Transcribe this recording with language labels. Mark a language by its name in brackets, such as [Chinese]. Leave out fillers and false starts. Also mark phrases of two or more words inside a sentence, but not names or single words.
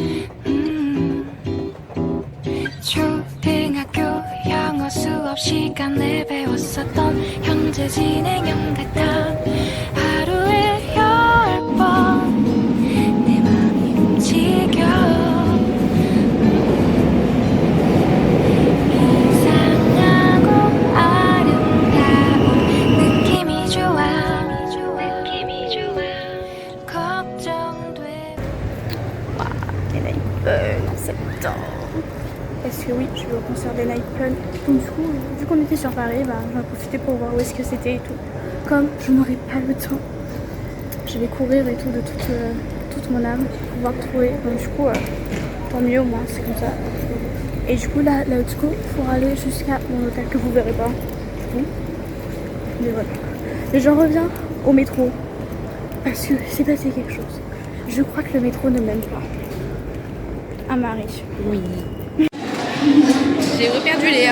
[Korean] 초등학교 영어 수업 시간에 배웠었던 현재 진행형 같아 하루에 10번 내 맘이 움직여 이상하고 아름다운 느낌이 좋아 걱정돼 [French] En septembre. Parce que oui, je vais au concert des Nightclub. Donc du coup, vu qu'on était sur Paris, bah, j'en ai profité pour voir où est-ce que c'était et tout. Comme je n'aurai pas le temps, je vais courir et tout de toute mon âme pour pouvoir trouver. Donc du coup, tant mieux au moins, c'est comme ça. Et du coup, là, [English] let's go [French] pour aller jusqu'à mon hôtel que vous verrez pas. Oui. Mais voilà. Et j'en reviens au métro. Parce que c'est passé quelque chose. Je crois que le métro ne m'aime pas. À Marie. Oui. J'ai reperdu Léa.